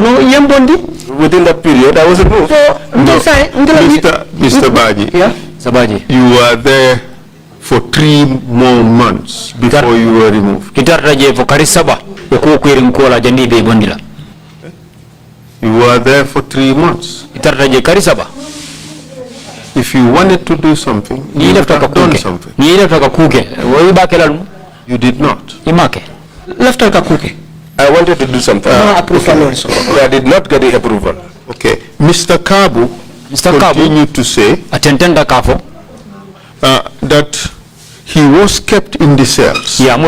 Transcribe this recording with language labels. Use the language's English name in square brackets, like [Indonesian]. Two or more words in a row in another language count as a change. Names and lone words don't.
[English] within that period I was removed. Mr. Baaji, you were there for 3 more months before you were removed. You were there for 3 months. [Mandingo] Itarta je karisaba. [English] If you wanted to do something, you would have done something. You did not. I wanted to do something. I did not get the approval. Okay. Mr. Kabu continued to say that he was kept in the cells.